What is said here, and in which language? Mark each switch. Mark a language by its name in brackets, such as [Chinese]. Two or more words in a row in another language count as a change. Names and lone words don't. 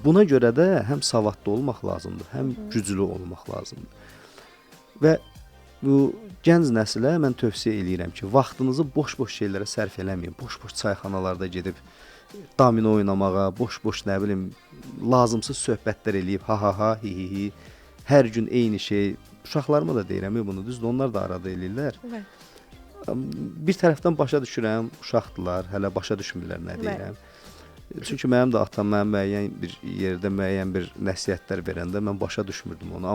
[Azerbaijani] Buna görə də həm savadlı olmaq lazımdır, həm güclü olmaq lazımdır. Və bu gənc nəsilə mən tövsiyə eləyirəm ki, vaxtınızı boş-boş şeylərə sərf eləməyin. Boş-boş çayxanalarda gedib domino oynamağa, boş-boş nə bilim, lazımsız söhbətlər eləyib, ha-ha-ha, hi-hi-hi, hər gün eyni şey. Uşaqlarıma da deyirəm bunu, düzdür, onlar da arada eləyirlər. Bir tərəfdən başa düşürəm, uşaqdılar, hələ başa düşmürlər nə deyirəm. Çünki mənim də atam mənim müəyyən bir yerdə müəyyən bir nəsihətlər verəndə mən başa düşmürdüm onu.